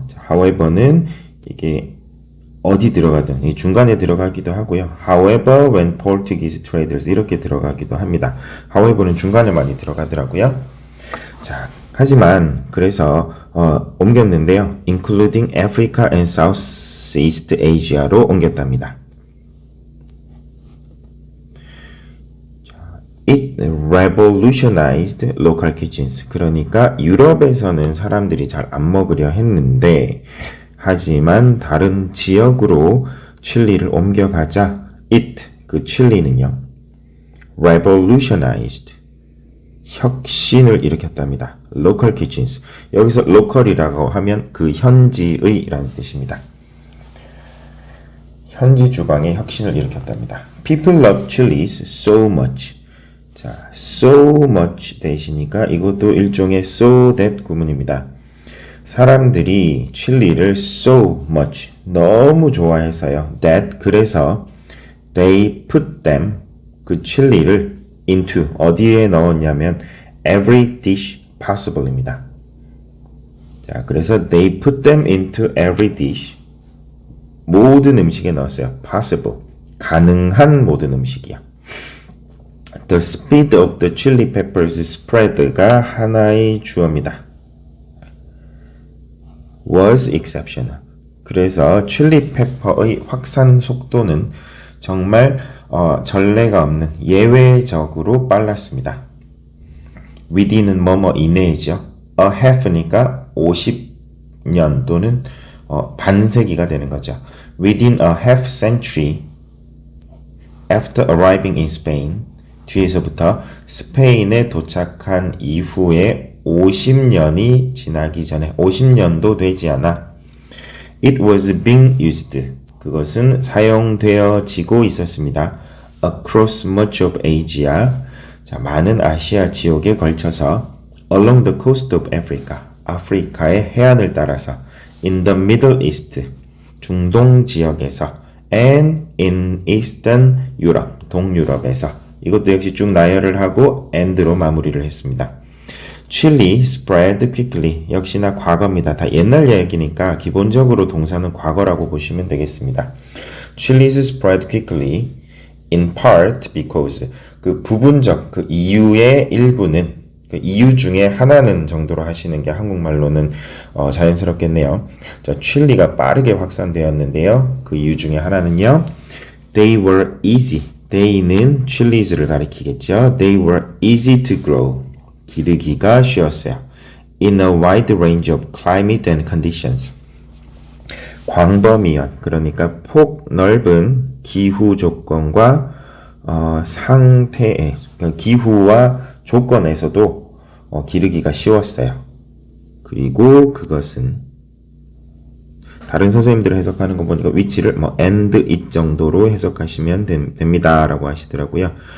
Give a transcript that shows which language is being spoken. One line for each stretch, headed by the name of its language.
Korean: however는 이게 어디 들어가든 이 중간에 들어가기도 하고요.
English: However, when Portuguese traders 이렇게 들어가기도 합니다.
Korean: however는 중간에 많이 들어가더라고요. 자, 하지만 그래서 옮겼는데요.
English: including Africa and Southeast Asia로 옮겼답니다. It revolutionized local kitchens.
Korean: 그러니까 유럽에서는 사람들이 잘 안 먹으려 했는데, 하지만 다른 지역으로 칠리를 옮겨가자
English: it, 그 칠리는요, revolutionized,
Korean: 혁신을 일으켰답니다.
English: local kitchens.
Korean: 여기서 local이라고 하면 그 현지의 라는 뜻입니다. 현지 주방의 혁신을 일으켰답니다.
English: People love chilies so much.
Korean: 자, so much 대시니까 이것도 일종의 so that 구문입니다. 사람들이 칠리를 so much, 너무 좋아해서요.
English: that, 그래서 they put them, 그 칠리를 into,
Korean: 어디에 넣었냐면
English: every dish possible입니다. 자, 그래서 they put them into every dish,
Korean: 모든 음식에 넣었어요. possible, 가능한 모든 음식이요.
English: The speed of the chili peppers spread가 하나의 주어입니다. was exceptional.
Korean: 그래서 칠리 페퍼의 확산 속도는 정말 전례가 없는 예외적으로 빨랐습니다. within은 뭐뭐 이내이죠. a half니까 50년 또는 반세기가 되는 거죠.
English: within a half century after arriving in Spain,
Korean: 뒤에서부터 스페인에 도착한 이후에 50년이 지나기 전에 50년도 되지 않아
English: it was being used,
Korean: 그것은 사용되어지고 있었습니다.
English: across much of Asia,
Korean: 자, 많은 아시아 지역에 걸쳐서
English: along the coast of Africa,
Korean: 아프리카의 해안을 따라서
English: in the Middle East,
Korean: 중동 지역에서
English: and in Eastern Europe,
Korean: 동유럽에서 이것도 역시 쭉 나열을 하고 and로 마무리를 했습니다.
English: Chili spread quickly, 역시나 과거입니다.
Korean: 다 옛날 얘기니까 기본적으로 동사는 과거라고 보시면 되겠습니다.
English: Chilies spread quickly in part because,
Korean: 그 부분적 그 이유의 일부는 이유 중에 하나는 정도로 하시는 게 한국말로는 자연스럽겠네요. 자, 칠리가 빠르게 확산되었는데요. 그 이유 중에 하나는요.
English: They were easy.
Korean: They는 chilies를 가리키겠죠.
English: They were easy to grow.
Korean: 기르기가 쉬웠어요.
English: In a wide range of climate and conditions.
Korean: 광범위한, 그러니까 폭 넓은 기후 조건과 상태에, 그러니까 기후와 조건에서도 기르기가 쉬웠어요. 그리고 그것은 다른 선생님들이 해석하는 거 보니까 위치를 and it 정도로 해석하시면 됩니다 라고 하시더라고요.